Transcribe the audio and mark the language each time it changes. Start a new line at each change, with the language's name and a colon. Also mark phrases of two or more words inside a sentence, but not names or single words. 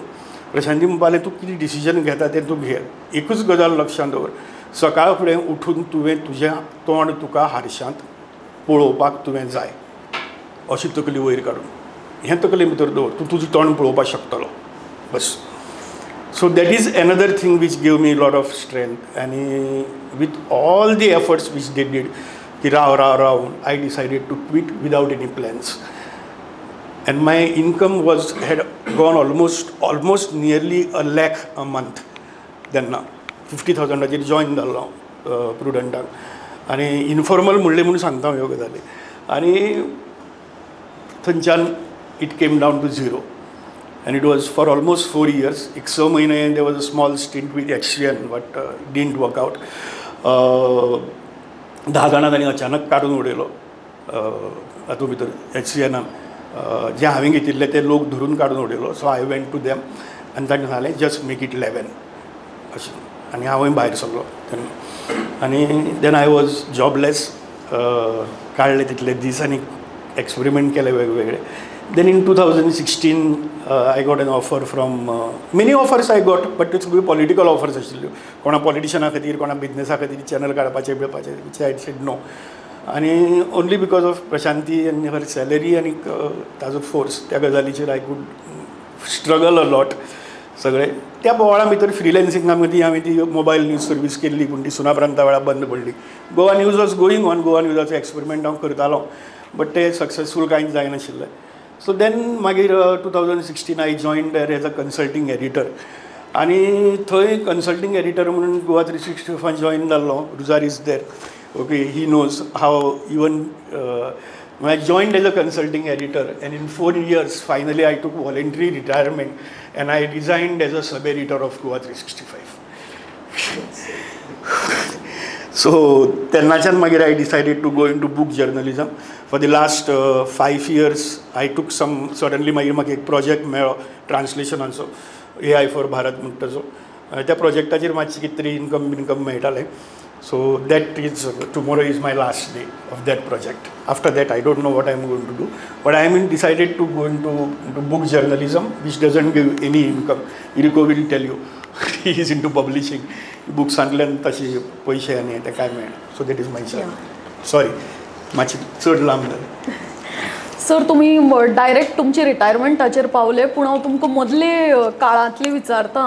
Konkani: प्रशांती म्हणपालें तूं कितें डिसिजन घेता तें तूं घे. एकूच गजाल लक्षांत दवर सकाळ फुडें उठून तुवें तुजें तोंड तुका हारशांत पळोवपाक तुवें जाय. अशी तकली वयर काडून हें तकले भितर दवर. तूं तुजें तोंड पळोवपाक शकतलो बस.
English: So that is another thing which gave me a lot of strength. And with all the efforts which they did, I decided to quit without any plans. And my income had gone almost nearly a lakh a month.
Konkani: Then 50,000 join जालो प्रुडंटाक. आनी इनफॉर्मल म्हणलें म्हणून सांगता ह्यो गजाली. आनी थंयच्यान
English: it came down to 0. And it was for almost 4 years. 6 म्हयने there was a small stint with HCN, but it didn't work out.
Konkani: 10 जाणां तांणी अचानक काडून उडयलो हातूंत भितर HCNान. जे हांवें घेतिल्ले ते लोक धरून काडून उडयलो.
English: so I went to them
Konkani: आनी तांणी सांगलें
English: just make it 11
Konkani: अशें. आनी हांवूय भायर सरलो तेन्ना.
English: आनी then I was jobless.
Konkani: काडले तितले दीस आनी एक्सपेरिमेंट केले वेगवेगळे.
English: Then in 2016, I got an offer from many offers I got, but it's political offers आशिल्ल्यो.
Konkani: कोणा पॉलिटिशना खातीर कोणा बिजनेसा खातीर चॅनल काडपाचे बिळपाचे
English: which I said no. आनी only because of प्रशांती आनी her salary
Konkani: आनी ताजो फोर्स त्या गजालीचेर
English: I could struggle a lot सगळें.
Konkani: त्या बोवाळा भितर फ्रिलॅन्सिंगा मदीं हांवें ती मोबायल न्यूज सर्वीस केल्ली पूण ती सुनापरांता वेळार बंद पडली.
English: Goa News was going on.
Konkani: गोवा न्यूजाचो एक्सपेरिमेंट हांव करतालो बट ते सक्सेसफूल कांयच जायनाशिल्लें.
English: So then मागीर 2016 I joined there as a consulting editor.
Konkani: आनी थंय
English: consulting editor
Konkani: म्हणून गोवा 365 join जाल्लो.
English: Ruzar is there. Okay, he knows how even when I joined as a consulting editor and in 4 years finally I took voluntary retirement and I resigned as a sub-editor of Goa 365. सो
Konkani: तेन्नाच्यान मागीर
English: I decided to go in to book journalism. for the last 5 years I took suddenly
Konkani: मागीर म्हाका एक प्रोजेक्ट मेळ्ळो ट्रान्सलेशनाचो,
English: AI फॉर भारत
Konkani: म्हणटा ताचो. त्या प्रोजेक्टाचेर मातशें कितें तरी इनकम मेळटालें.
English: so that is tomorrow is my last day of that project. after that I don't know what I am going to do, but I am decided to go in to book journalism which doesn't give any income. Eriko will tell you he is in to publishing.
Konkani: बुक्सांतल्यान तशे पयशे आनी ते कांय मेळना.
English: so that is my sorry
Konkani: मातशें चड लांब जालें. सर तुमी डायरेक्ट तुमचे रिटायरमेंटाचेर पावले, पूण हांव तुमकां मदले काळांतली विचारतां.